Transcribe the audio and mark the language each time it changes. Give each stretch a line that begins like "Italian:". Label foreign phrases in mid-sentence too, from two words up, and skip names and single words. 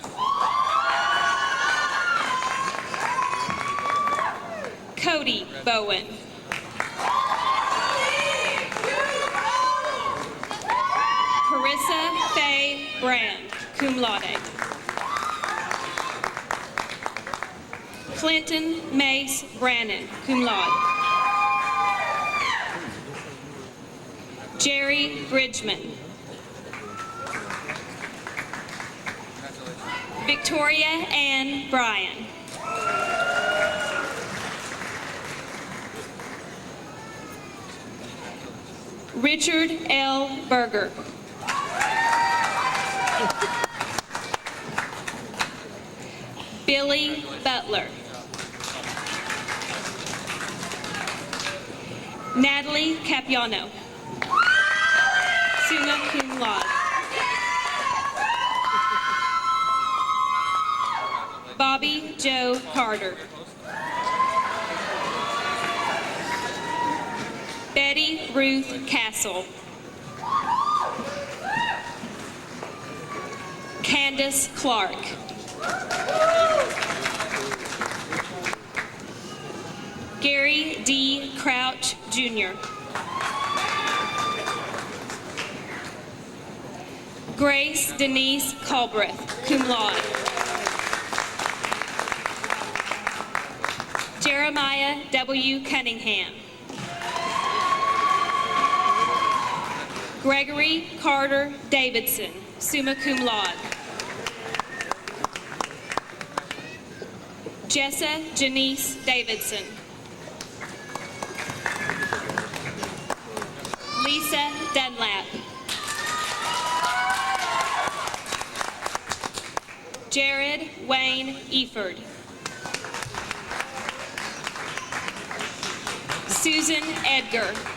English: Cody Bowen. Carissa Faye Brand,
Latin: cum laude.
English: Clinton Mace Brannon,
Latin: cum laude.
English: Jerry Bridgman. Victoria Ann Bryan. Richard L. Berger. Billy Butler. Natalie Capiano.
Latin: Summa cum laude.
English: Bobby Joe Carter. Betty Ruth Castle. Candace Clark. Gary D. Crouch, Jr. Grace Denise Culbreth,
Latin: cum laude.
English: Jeremiah W. Cunningham. Gregory Carter Davidson,
Latin: summa cum laude.
English: Jessa Janice Davidson. Lisa Dunlap. Jared Wayne Eford. Susan Edgar.